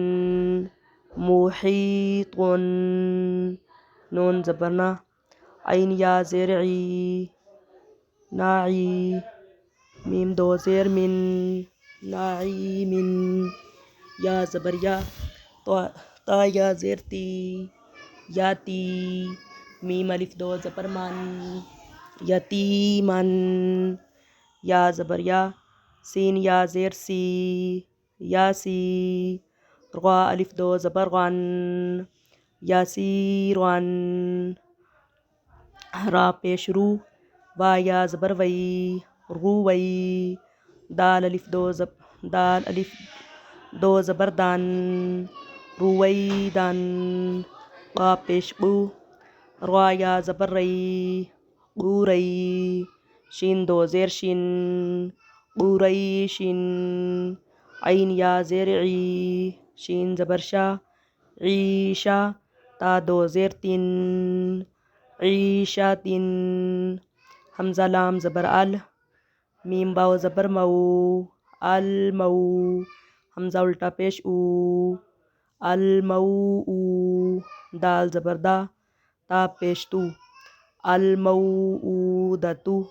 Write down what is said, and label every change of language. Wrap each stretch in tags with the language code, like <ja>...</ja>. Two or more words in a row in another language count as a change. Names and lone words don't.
<ur>محیطن نون زبر نا عین یا زیر عی ناعی میم دو زیر من ناعیمن یا زبر یا تا یا زیر تی یاتی میم الف دو زبر من یتیمن یا زبر یا سین یا زیر سی یاسی رغا الف دو زبر غن یاسیرغن را پیش رو وا یا زبر وی رووی دال الف دو زبر دن رویدن قا پیش قو رغا یا زبر ری قوری شین دو زیر شن قوریشن عین یا زیر عی شین زبر شا عیشا تا دو زیر تن عیشاتن حمزہ لام زبر ال میم باو زبر مو المو حمزہ الٹا پیش او المو دال زبر دا تا پیش تو الموعودۃ</ur>